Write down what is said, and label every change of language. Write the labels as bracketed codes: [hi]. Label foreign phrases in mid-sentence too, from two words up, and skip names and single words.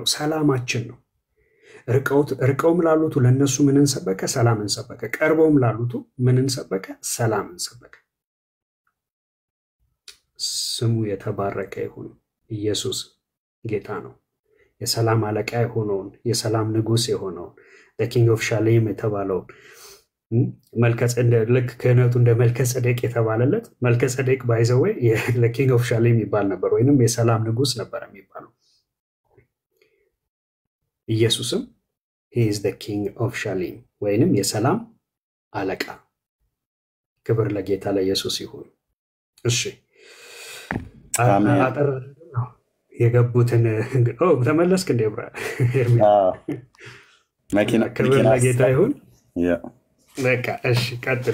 [am] ሰላማችን ነው። ርቀውም ላሉት ለነሱ ምንን ሰበከ? ሰላምን ሰበከ። ቀርበውም ላሉት ምንን ሰበከ? ሰላምን ሰበከ። ስሙ የተባረከ ይሁን። ኢየሱስ ጌታ ነው። የሰላም አለቃ የሆነውን የሰላም ንጉስ የሆነውን [en] the king of shalom [am] የተባለው ልክ ክህነቱ እንደ መልከጼዴቅ የተባለለት መልከጼዴቅ ባይዘው [en] the king of shalom [am] ይባል ነበር፣ ወይንም የሰላም ንጉስ ነበር የሚባለው። ኢየሱስም [en] he is the king of shalom [am] ወይንም የሰላም አለቃ። ክብር ለጌታ ለኢየሱስ ይሁን። እሺ አጠር የገቡትን ተመለስክ እንደ ብራ መኪና ክብር ለጌታ ይሁን። በቃ እሺ ቀጥሉ።